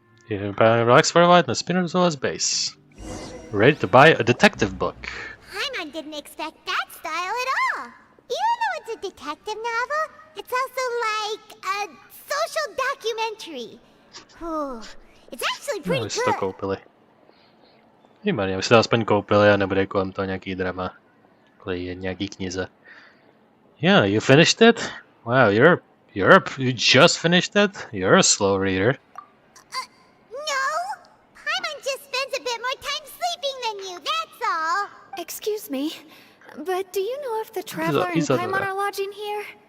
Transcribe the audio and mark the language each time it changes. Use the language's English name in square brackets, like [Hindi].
[English] Relax for a while and spin it as base. Ready to buy a detective book. Paimon didn't expect that style at all. Even though it's a detective novel, it's also like a social documentary. Ooh, it's actually pretty [Czech] No, to [English] good. [Czech] koupili. Výborně, už si to aspoň koupili a nebude kolem toho nějaký drama. Kvůli nějaký knize. [English] Yeah, you finished it? Wow, you just finished it? You're a slow reader. No, Paimon just spends a bit more time sleeping than you, that's all. Excuse me, but do you know if the Traveler and Paimon are lodging here?